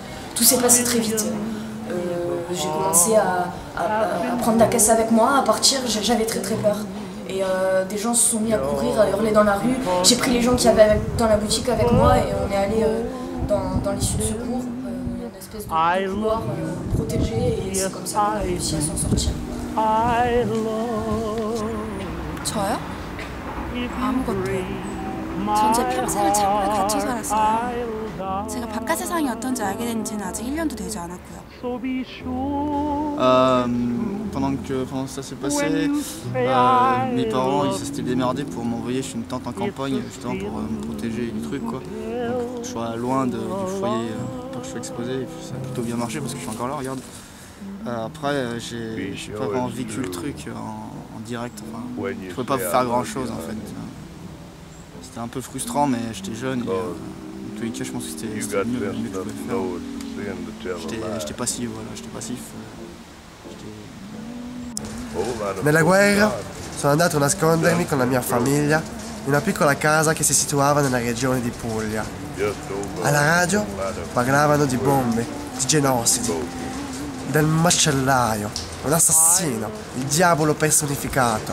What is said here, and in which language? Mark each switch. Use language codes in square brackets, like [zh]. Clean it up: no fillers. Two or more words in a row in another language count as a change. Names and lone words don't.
[fr] Tout s'est passé très vite. J'ai commencé à prendre la caisse avec moi, à partir, j'avais très peur. Et des gens se sont mis à courir, à hurler dans la rue. J'ai pris les gens qui avaient dans la boutique avec moi et on est allé dans l'issue de secours, une espèce de couloir protégé et c'est comme ça qu'on a réussi à s'en sortir. [ko] 저요? 아무것도. 전 제 평생을 창고에 갇혀 살았어요. 제가 바깥 세상이 어떤지 알게 된 지는 아직 1년도 되지 않았고요. [fr] Pendant que ça s'est passé, mes parents ils s'étaient démerdés pour m'envoyer chez une tante en campagne justement pour me protéger du truc quoi. Donc, je sois loin du foyer, pas que je sois exposé, et puis ça a plutôt bien marché parce que je suis encore là, regarde. Après j'ai pas vraiment vécu le truc en direct, enfin, je pouvais pas faire grand chose en fait. C'était un peu frustrant mais j'étais jeune et dans tous les cas je pense que c'était le mieux que je pouvais faire. J'étais passif, voilà, j'étais passif. [it] Nella guerra sono andato a nascondermi con la mia famiglia in una piccola casa che si situava nella regione di Puglia. Alla radio parlavano di bombe, di genocidi, del macellaio, un assassino, il diavolo personificato.